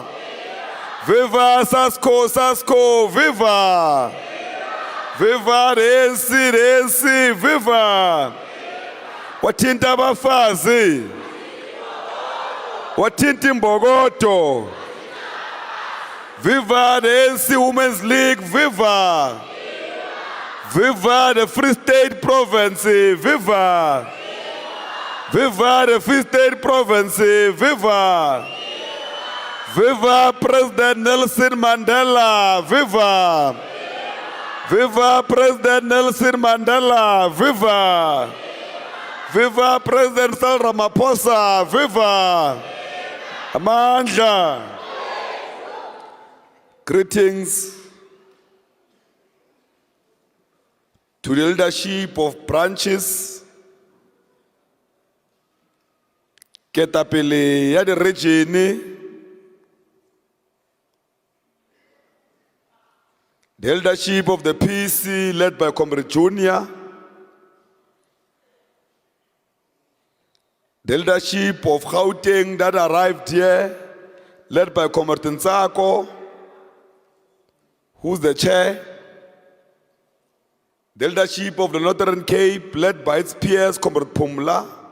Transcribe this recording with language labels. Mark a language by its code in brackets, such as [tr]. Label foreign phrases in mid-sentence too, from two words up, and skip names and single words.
[en] Viva Sasko, viva. Viva Resi, viva. [zu] Wathinta abafazi. Wathinta imbokodo. [en] Viva the ANC Women's League, viva. Viva the Free State Province, viva. Viva the Free State Province, viva. Viva President Nelson Mandela, viva. Viva President Nelson Mandela, viva. Viva President Cyril Ramaphosa, viva. Amandla. Greetings to the leadership of branches, [st] ketapele ya [en] the region, the leadership of the PC led by Comrade Junior, the leadership of Gauteng that arrived here led by Comrade Ntsako, who's the chair, the leadership of the Northern Cape, led by its peers, Comrade Pumla,